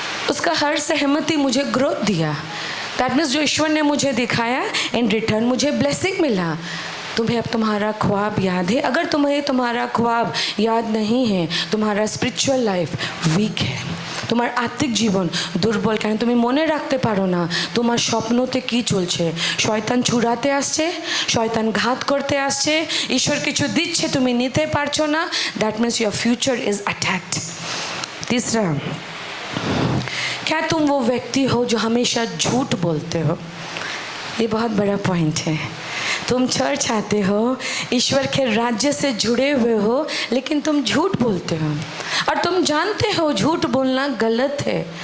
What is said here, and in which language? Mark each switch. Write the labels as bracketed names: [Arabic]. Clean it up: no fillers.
[Hindi] उसका हर सहमति मुझे ग्रोथ दिया। [English] that means [Hindi] जो ईश्वर ने मुझे दिखाया, [English] in return [Hindi] मुझे ब्लेसिंग मिला। तुम्हें अब तुम्हारा ख्वाब याद है? अगर तुम्हें तुम्हारा ख्वाब याद नहीं है, तुम्हारा स्पिरिचुअल लाइफ वीक है, [Bangla] তোমার আত্মিক জীবন দুর্বল। কেন তুমি মনে রাখতে পারো না তোমার স্বপ্নতে কি চলছে? শয়তান চুরাতে আসছে, শয়তান ঘাত করতে আসছে, ঈশ্বর কিছু দিচ্ছে তুমি নিতে পারছো না। [English] That means your future is attacked. [Hindi] तीसरा, क्या तुम वो व्यक्ति हो जो हमेशा झूठ बोलते हो? ये बहुत बड़ा पॉइंट है। तुम चर्च आते हो, ईश्वर के राज्य से जुड़े हुए हो, लेकिन तुम झूठ बोलते हो, और तुम जानते हो झूठ बोलना गलत है।